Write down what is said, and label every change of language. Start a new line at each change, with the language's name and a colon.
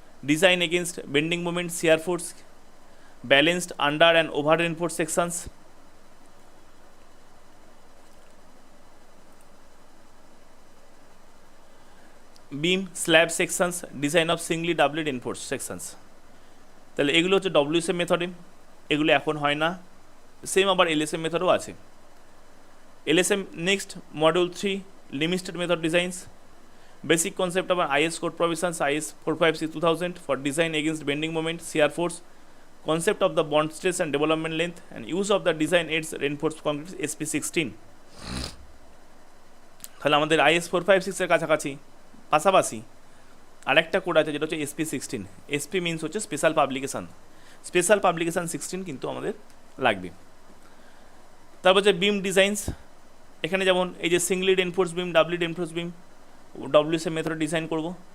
English: Design against bending moment, shear force, balanced under and over reinforce sections, beam slab sections, design of singly doubly reinforce sections.
Bangla: তাহলে এগুলো হচ্ছে WSM মেথডে, এগুলো এখন হয় না। সেম আবার LSM মেথডও আছে।
English: LSM next module 3 limit state method designs. Basic concept
Bangla: আবার
English: IS code provisions, IS 456 2000 for design against bending moment, shear force, concept of the bond stress and development length, and use of the design aids reinforced concrete SP16।
Bangla: তাহলে আমাদের IS 456 এর কাছাকাছি পাশাপাশি আরেকটা code আছে যেটা হচ্ছে SP16। SP মিনস হচ্ছে স্পেশাল পাবলিকেশান, স্পেশাল পাবলিকেশান 16 কিন্তু আমাদের লাগবে। তারপর হচ্ছে বিম ডিজাইনস, এখানে যেমন এই যে সিঙ্গলি রেনফোর্স বিম, ডাবলি রেনফোর্স বিম, WSM মেথড ডিজাইন করব।